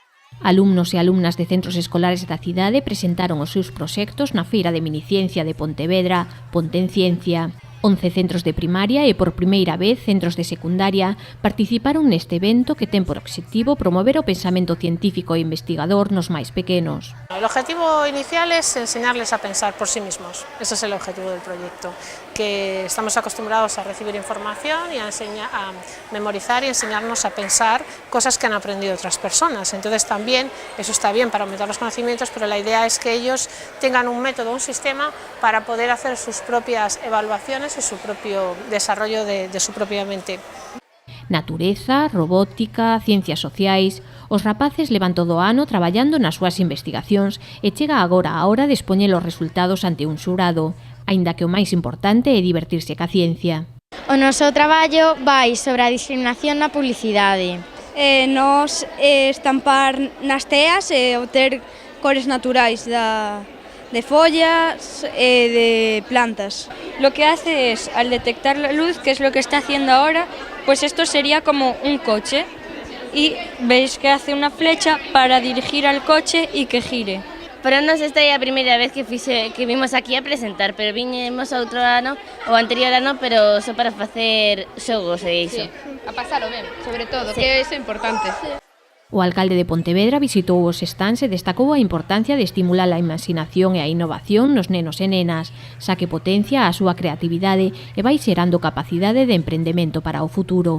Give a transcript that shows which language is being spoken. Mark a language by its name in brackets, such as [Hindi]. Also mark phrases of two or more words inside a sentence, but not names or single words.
[Galician] Alumnos e alumnas de centros escolares da cidade presentaron os seus proxectos na Feira de Miniciencia de Pontevedra, Ponte en Ciencia. 11 centros de primaria e por primeira vez centros de secundaria participaron neste evento que ten por obxectivo promover o pensamento científico e investigador nos máis pequenos. [Spanish] El objetivo inicial es enseñarles a pensar por sí mismos. Ese es el objetivo del proyecto, que estamos acostumbrados a recibir información y a memorizar y enseñarnos a pensar cosas que han aprendido otras personas. Entonces también eso está bien para aumentar los conocimientos, pero la idea es que ellos tengan un método, un sistema para poder hacer sus propias evaluaciones y su propio desarrollo de su propia mente. [Galician] Natureza, robótica, ciencias sociais... Os rapaces levan todo o ano traballando nas súas investigacións e chega agora a hora de expoñer os resultados ante un xurado, aínda que o máis importante é divertirse ca ciencia. O noso traballo vai sobre a discriminación na publicidade. Nos estampar nas teas e obter cores naturais de follas e de plantas. [Spanish] Lo que hace es, al detectar la luz, que es lo que está haciendo ahora, pues esto sería como un coche. Y veis que hace una flecha para dirigir al coche y que gire. [Galician] Para nos esta é a primeira vez que vimos aquí a presentar, pero viñemos outro ano, o anterior ano, pero só para facer xogos e iso. Sí, a pasalo ben, sobre todo, sí. Que é iso importante. O alcalde de Pontevedra visitou os stands e destacou a importancia de estimular a imaginación e a innovación nos nenos e nenas, xa que potencia a súa creatividade e vai xerando capacidade de emprendemento para o futuro.